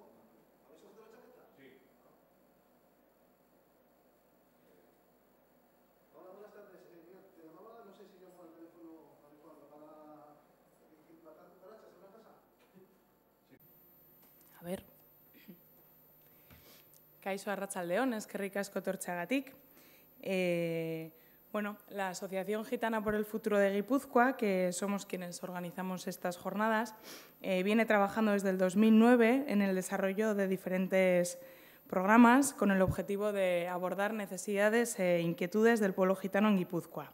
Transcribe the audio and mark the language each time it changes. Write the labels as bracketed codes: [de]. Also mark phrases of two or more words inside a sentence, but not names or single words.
[es] ¿Habéis cogido la chaqueta? Sí. Hola, buenas tardes. Mira, te llamaba, no sé si llamo al teléfono adecuado para matar cucarachas en una casa. A ver. [eu] Kaixo arratsaldeon, eskerrik asko etortzeagatik. [es] Bueno, la Asociación Gitana por el Futuro de Guipúzcoa, que somos quienes organizamos estas jornadas, viene trabajando desde el 2009 en el desarrollo de diferentes programas con el objetivo de abordar necesidades e inquietudes del pueblo gitano en Guipúzcoa.